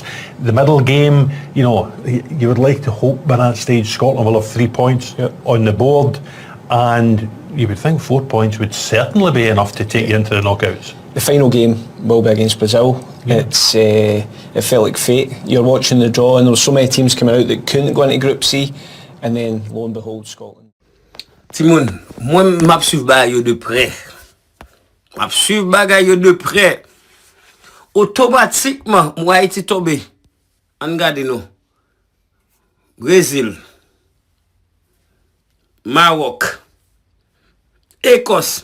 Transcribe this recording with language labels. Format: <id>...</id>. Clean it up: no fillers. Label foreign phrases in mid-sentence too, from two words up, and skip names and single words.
<en>The middle game, you know, you would like to hope by that stage Scotland will have 3 points on the board, and you would think 4 points would certainly be enough to take you into the knockouts. The final game will be against Brazil. It felt like fate. You're watching the draw and there were so many teams coming out that couldn't go into Group C, and then lo and behold, Scotland.</en> <ht>Timon, moi m'ap suiv bagay yo de près. M'ap suiv bagay yo de près. Automatiquement, moi Haïti tombé. An gade nou. Brésil. Maroc. Écosse.</ht>